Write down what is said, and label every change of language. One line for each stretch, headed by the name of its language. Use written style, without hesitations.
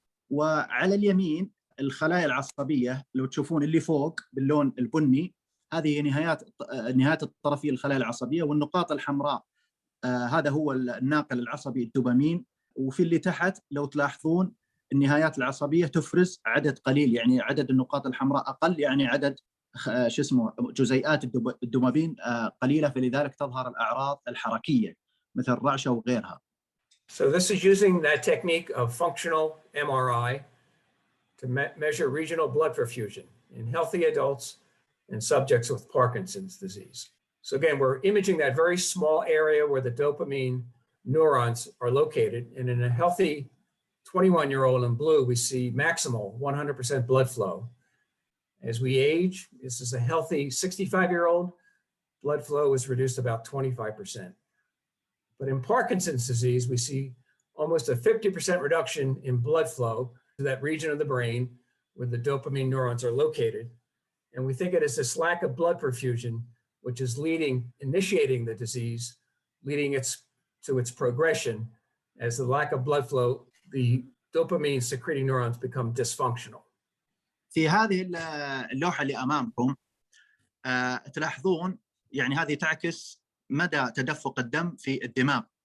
Arabic: وعلى اليمين الخلايا العصبية لو تشوفون اللي فوق باللون البني هذه نهايات الطرفية الخلايا العصبية، والنقاط الحمراء هذا هو الناقل العصبي الدوبامين. وفي اللي تحت لو تلاحظون النهايات العصبية تفرز عدد قليل، يعني عدد النقاط الحمراء أقل، يعني عدد جزيئات الدوبامين قليلة، فلذلك تظهر الأعراض الحركية مثل الرعشة وغيرها.
English: So this is using that technique of functional MRI to measure regional blood perfusion in healthy adults and subjects with Parkinson's disease. So again, we're imaging that very small area where the dopamine neurons are located. And in a healthy 21-year-old in blue, we see maximal 100% blood flow. As we age, this is a healthy 65-year-old, blood flow is reduced about 25%. But in Parkinson's disease, we see almost a 50% reduction in blood flow to that region of the brain where the dopamine neurons are located. And we think it is this lack of blood perfusion, which is initiating the disease, leading to its progression. As the lack of blood flow, the dopamine secreting neurons become dysfunctional.
Arabic: في هذه اللوحة اللي أمامكم تلاحظون يعني هذه تعكس مدى تدفق الدم في الدماغ.